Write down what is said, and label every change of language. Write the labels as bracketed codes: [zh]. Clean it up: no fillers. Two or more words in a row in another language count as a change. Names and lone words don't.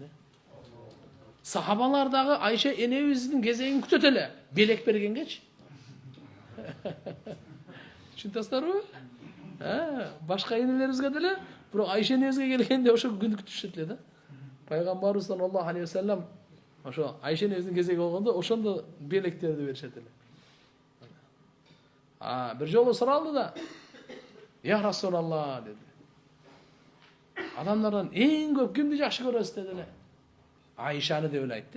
[ky] Сахабалар дагы Айша энебиздин кезегин күтөт эле, белек бергенгечи. Түшүнөсүзбү? Башка энелерибизге деле, бирок Айша энебизге келгенде ошо күндү күтүшөт эле да. Пайгамбарыбыз [ar] صلى الله عليه وسلم [ky] ошо Айша энебиздин кезеги болгондо ошондо белектерди беришет эле. Бир жолу суралды да. [ar] يا رسول الله [ky] деди. Адамдардан эң көп кимди жакшы көрөсүз деди эле. Айшаны деп эле айтты.